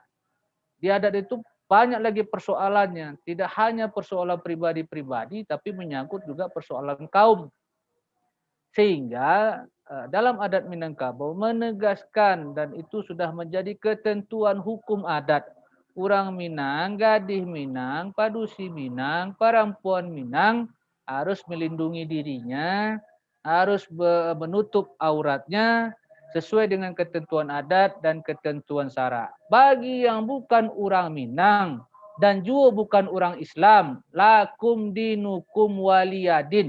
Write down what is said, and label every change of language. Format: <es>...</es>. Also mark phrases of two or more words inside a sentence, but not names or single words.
<id>Di adat itu banyak lagi persoalannya. Tidak hanya persoalan pribadi-pribadi, tapi menyangkut juga persoalan kaum. Sehingga dalam adat Minangkabau menegaskan dan itu sudah menjadi ketentuan hukum adat. Orang Minang, gadis Minang, padusi Minang, perempuan Minang harus melindungi dirinya, harus menutup auratnya sesuai dengan ketentuan adat dan ketentuan Sarak. Bagi yang bukan orang Minang dan juga bukan orang Islam,</id> <ar>لكم دينكم ولي دين.</ar>